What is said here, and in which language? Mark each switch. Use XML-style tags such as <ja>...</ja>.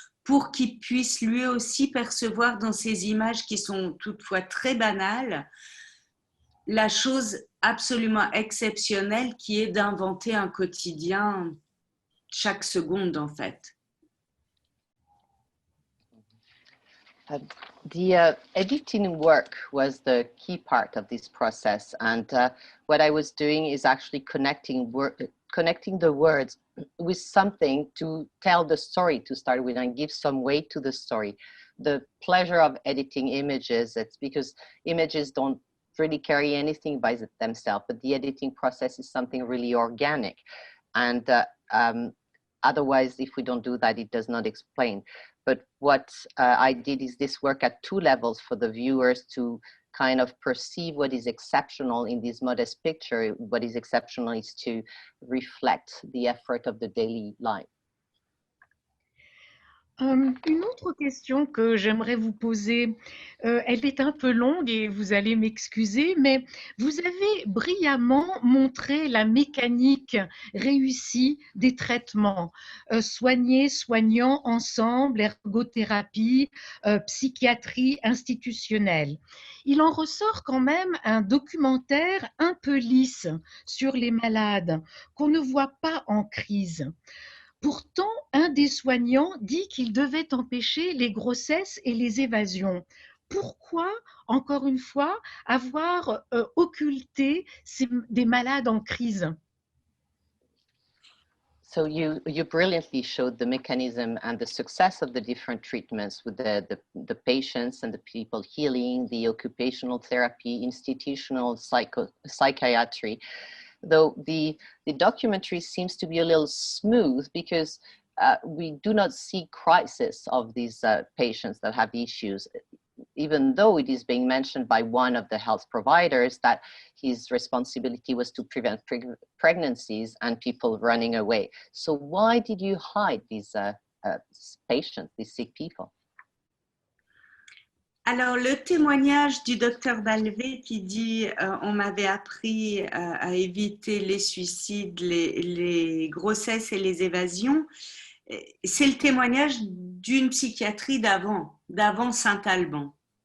<fr>pour qu'il puisse lui aussi percevoir dans ces images qui sont toutefois très banales, la chose absolument exceptionnelle qui est d'inventer un quotidien chaque seconde en fait.</fr> <en>The editing work was the key part of this process, and what I was doing is actually connecting the words with something to tell the story to start with and give some weight to the story. The pleasure of editing images, it's because images don't really carry anything by themselves, but the editing process is something really organic, and otherwise, if we don't do that, it does not explain. But what I did is this work at two levels for the viewers to kind of perceive what is exceptional in this modest picture. What is exceptional is to reflect the effort of the daily life.</en> <fr>Une autre question que j'aimerais vous poser, elle est un peu longue et vous allez m'excuser, mais vous avez brillamment montré la mécanique réussie des traitements, soignés, soignants ensemble, ergothérapie, psychiatrie institutionnelle. Il en ressort quand même un documentaire un peu lisse sur les malades qu'on ne voit pas en crise. Pourtant, un des soignants dit qu'il devait empêcher les grossesses et les évasions. Pourquoi, encore une fois, avoir occulté des malades en crise?</fr> <en>So you brilliantly showed the mechanism and the success of the different treatments with the patients and the people healing, the occupational therapy, institutional psychiatry. Though the documentary seems to be a little smooth because we do not see crisis of these patients that have issues, even though it is being mentioned by one of the health providers that his responsibility was to prevent pregnancies and people running away. So why did you hide these patients, these sick people?</en> <fr>Alors, le témoignage du docteur Balvé qui dit on m'avait appris à éviter les suicides, les grossesses et les évasions, c'est le témoignage d'une psychiatrie d'avant Saint-Alban.</fr>